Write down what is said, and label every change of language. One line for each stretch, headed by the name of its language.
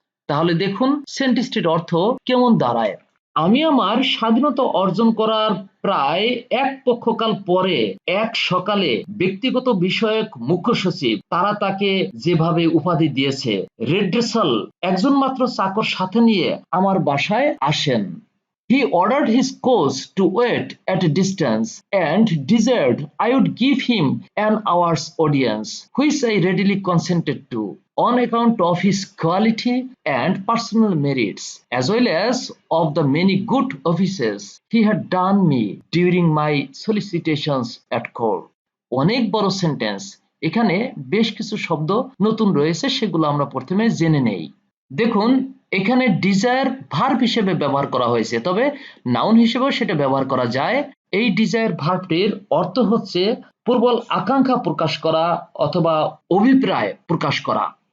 Bangla: তাহলে দেখুন সেন্টেন্সটির অর্থ কেমন দাঁড়ায়। আমি আমার স্বাধীনতা অর্জন করার প্রায় এক পক্ষকাল পরে এক সকালে ব্যক্তিগত বিষয়ক মুখ্য সচিব তারা তাকে যেভাবে উপাধি দিয়েছে, রেড্রেসাল একজন মাত্র চাকর সাথে নিয়ে আমার বাসায় আসেন।
English: He ordered his coach to wait at a distance and desired I would give him an hour's audience, which I readily consented to, on account of his quality and personal merits, as well as of the many good offices he had done me during my solicitations at court.
Bangla: অনেক বড় sentence, এখানে বেশ কিছু শব্দ নতুন রয়েছে, সেগুলো আমরা প্রথমে জেনে নেই। দেখুন এখানে ডিজায়ার ভার্ব হিসেবে ব্যবহার করা হয়েছে, তবে নাউন হিসেবেও সেটা ব্যবহার করা যায়। এই ডিজায়ার ভার্বটির অর্থ হচ্ছে প্রবল আকাঙ্ক্ষা প্রকাশ করা অথবা অভিপ্রায় প্রকাশ করা।